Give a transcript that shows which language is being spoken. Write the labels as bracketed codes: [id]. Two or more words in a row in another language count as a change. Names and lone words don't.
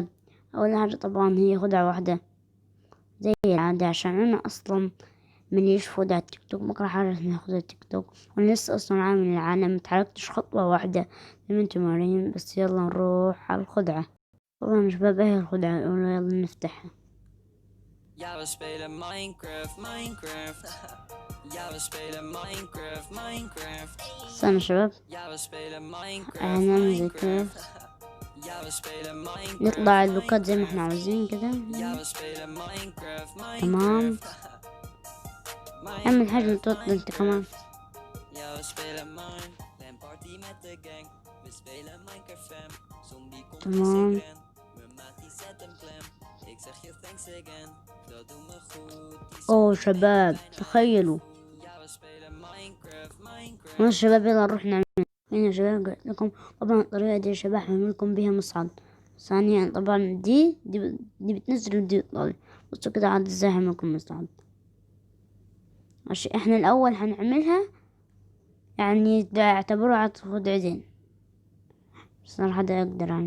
[ar] أول حاجة طبعا هي خدعة واحدة زي العادة، عشان أنا أصلا مليش خدع التيك توك، بكره حاجة اسمها خدع التيك توك، وأنا لسه أصلا عامل العالم متحركتش خطوة واحدة زي ما انتم عارفين. بس يلا نروح على الخدعة. طبعا يا شباب ايه الخدعة الأولى؟ يلا نفتحها. [nl] Ja, we spelen Minecraft. Ja, we spelen Minecraft. [ar] استنى يا شباب، [nl] Ja, we spelen [ar] هنعمل زي كده، [nl] Ja, we spelen [ar] نطلع اللوكات زي ما احنا عاوزين كده. [nl] Ja, we spelen [ar] تمام، اعمل حاجة توتر انت كمان. [nl] Ja, we spelen party met de gang. We spelen Minecraft fam. Zombie komt [ar] تمام. [nl] ik ren. Mijn maat die zet een klem. Ik zeg je [en] thanks again. [nl] Dat doet me goed. [ar] اوه شباب تخيلوا. [nl] Ja, we spelen Minecraft. [ar] يا شباب يلا نروح نعمل هنا يا شباب. قلت لكم طبعا الطريقة دي يا شباب هنعمل لكم بيها مصعد. ثانيا طبعا دي بتنزل ودي بتطلع. بصوا كده عاد ازاي هعمل لكم مصعد. عشان احنا الأول هنعملها يعني اعتبروها خدعتين، بس أنا حدا يقدر يعني.